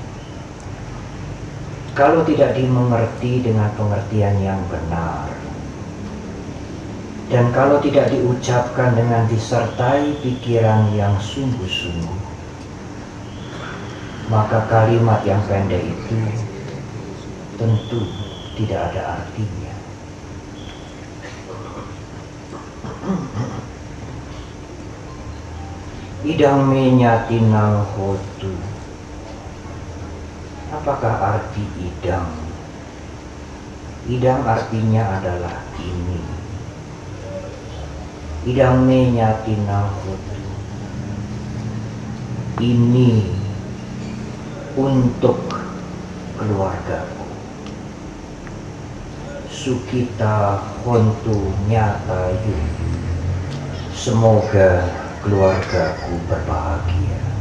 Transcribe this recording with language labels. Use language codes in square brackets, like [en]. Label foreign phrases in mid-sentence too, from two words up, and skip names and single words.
[id] kalau tidak dimengerti dengan pengertian yang benar, dan kalau tidak diucapkan dengan disertai pikiran yang sungguh-sungguh, maka kalimat yang pendek itu tentu tidak ada artinya. [pi] Idang menya tinang hotu. [id] Apakah arti idang? Idang artinya adalah ini. [pi] Idang menya tinang hotu. [id] Ini untuk keluargaku. [pi] Sukita hontu nyata yu. [id] Semoga keluargaku berbahagia.